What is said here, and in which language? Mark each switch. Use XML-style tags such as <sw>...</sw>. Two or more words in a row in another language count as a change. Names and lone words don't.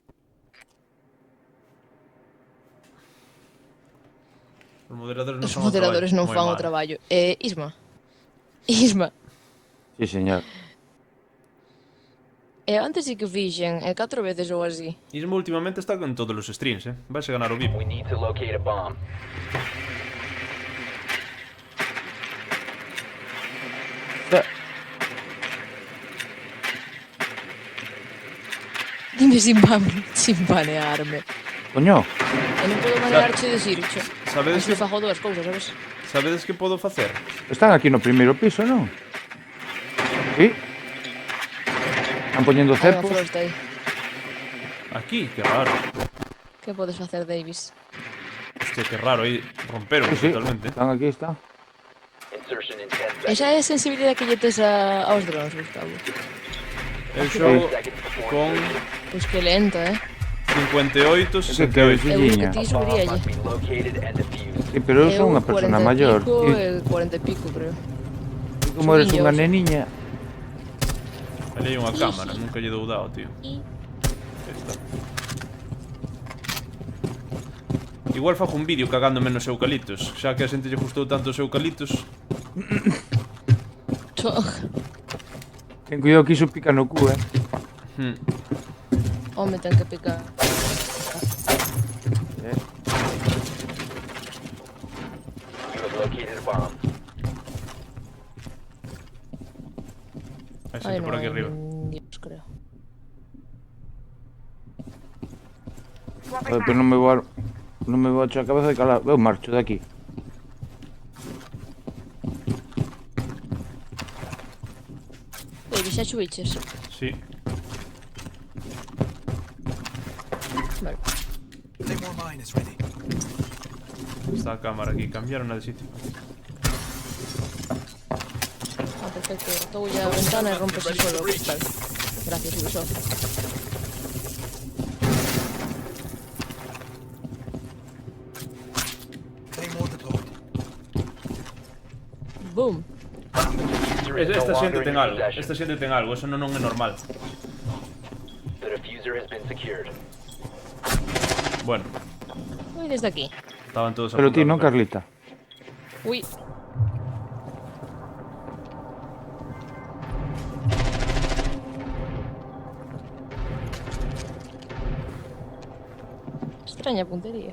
<gl>Os moderadores non Os fan moderadores non moi fan o mal. traballo. Isma. Sí, señor. Antes sí que o fixen, 4 veces ou así. Ismo últimamente está con todos os streams, Vais a ganar o VIP.</gl> <en>We need to locate a bomb.</en> <es>Dime sin banearme.</es> <gl>Coño, E non podo banearche de Sircho. Sabedes Así que fago dúas cousas, sabes? sabedes que podo facer? están aquí no primeiro piso, non? Sí. Están poñendo Hai unha cepos. floresta aí. Aquí, que raro. Que podes facer, Davis? Hostia, que raro, aí romperon Sí, sí. totalmente. Están aquí, están.</gl> <en>Insertion in 10 seconds.</en> <gl>Esa é a sensibilidade que lle tes aos drones, Gustavo. Eu xogo</gl> <en>Seconds before</en> <gl>con Pois que lento, 58, Ese 68. que Eu vi que Filliña. ti</gl> <en>bomb</en> <gl>subiríalle.</gl> <en>must be located and defused.</en> <gl>Sí, pero eu son unha persona 40 e maior. pico, Ti, 40 e pico, creo. ti como eres subiño, unha sí. neniña. Ali hai unha cámara, nunca lle dou dado, tío. Aí está. Igual fago un vídeo cagándome nos eucaliptos. Xa que a xente lle gustou tanto os eucaliptos. Ten cuidado que iso pica no cu, Home, ten que picar.</gl> <en>You have located a bomb.</en> <gl>Hai Ai, xente non por aquí hai arriba. Dios, creo. Joder, pero non me vou a echar a cabeza de calar. Eu marcho de aquí. Davis, xa chubiches? Sí. Vale. Está a cámara aquí, cambiaron de sitio. Perfecto, rotou ya a ventana e rompes solo o cristal. Gracias, Ubisoft. Boom.</gl> <en>Diffuser is no</en> <gl>Esta</gl> <en>longer</en> <gl>xente</gl> <en>in</en> <gl>ten</gl> <en>your</en> <gl>algo,</gl> <en>possession.</en> <gl>esta xente ten algo, eso non é normal.</gl> <en>The diffuser has been secured.</en> <gl>Bueno,</gl> <es>Voy desde aquí.</es> <gl>estaban todos Pero ti, apuntados, non, pero- Carlita? Uy. Extraña puntería.</gl>